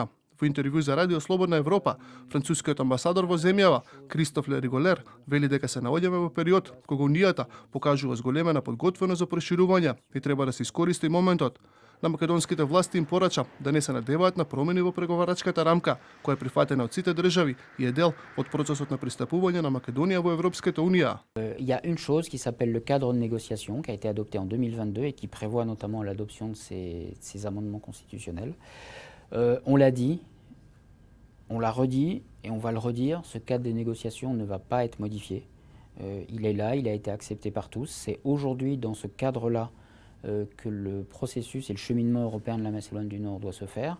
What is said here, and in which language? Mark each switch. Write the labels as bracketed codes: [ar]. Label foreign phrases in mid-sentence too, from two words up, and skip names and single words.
[mk] Во интервју за Радио Слободна Европа, францускиот амбасадор во земјава, Кристоф Лериголер, вели дека се наоѓаме во период кога Унијата покажува зголемена подготвеност за проширување и треба да се искористи моментот. На македонските власти им порача да не се надеваат на промени во преговарачката рамка, која е прифатена од сите држави и е дел од процесот на пристапување на Македонија во Европската унија. [fr] Il y a une chose qui s'appelle le cadre de négociation qui a été adopté en 2022 et qui prévoit notamment l'adoption de ces amendements constitutionnels. On l'a dit, on l'a redit et on va le redire, ce cadre des négociations ne va pas être modifié. Il est là, il a été accepté par tous. C'est aujourd'hui dans ce cadre-là que le processus et le cheminement européen de la Macédoine du Nord doit se faire.